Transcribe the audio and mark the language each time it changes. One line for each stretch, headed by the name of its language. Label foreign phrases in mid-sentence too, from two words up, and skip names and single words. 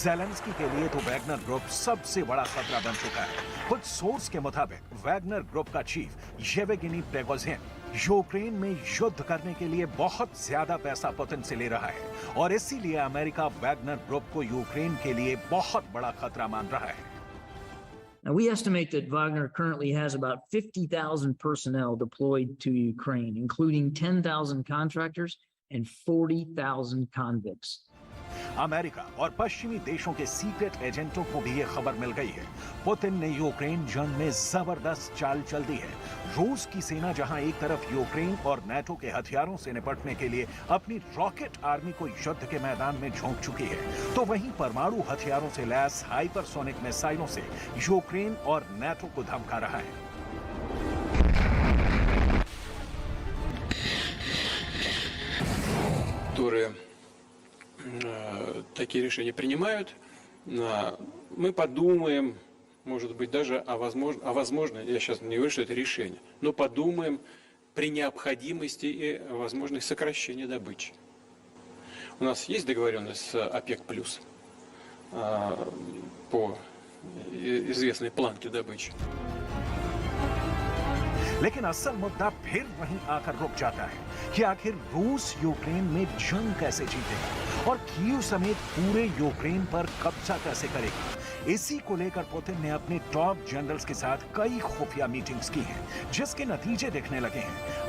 Hindi: ज़ेलेंस्की के लिए तो वैगनर ग्रुप सबसे बड़ा खतरा बन चुका है। कुछ सोर्स के मुताबिक वैगनर ग्रुप का चीफ येवगेनी प्रिगोजिन यूक्रेन में युद्ध करने के लिए बहुत ज्यादा पैसा पुतिन से ले रहा है और इसीलिए अमेरिका वैगनर ग्रुप को यूक्रेन के लिए बहुत बड़ा खतरा मान रहा है।
English: Now, we estimate that Wagner currently has about 50,000 personnel deployed to Ukraine, including 10,000 contractors and 40,000 convicts.
Hindi: अमेरिका और पश्चिमी देशों के
English: secret agents
Hindi: को भी ये खबर मिल गई है। पुतिन ने यूक्रेन जंग में जबरदस्त चाल चल दी है। रूस की सेना जहां एक तरफ यूक्रेन और नाटो के हथियारों से निपटने के लिए अपनी
English: rocket army
Hindi: को युद्ध के मैदान में झोंक चुकी है, तो वहीं परमाणु हथियारों से लैस हाइपरसोनिक मिसाइलों से यूक्रेन और नाटो को धमका रहा है।
Russian: Такие решения принимают. Мы подумаем, может быть, даже возможно, я сейчас не говорю, что это решение, но подумаем при необходимости и возможности сокращения добычи. У нас есть договоренность с ОПЕК+, по известной планке добычи.
Hindi: लेकिन असल मुद्दा फिर वहीं आकर रुक जाता है कि आखिर रूस यूक्रेन में जंग कैसे जीतेगा और कीव समेत पूरे यूक्रेन पर कब्जा कैसे करेगा। इसी को लेकर पुतिन ने अपने
English: top generals
Hindi: के साथ कई खुफिया मीटिंग्स की हैं, जिसके नतीजे दिखने लगे हैं।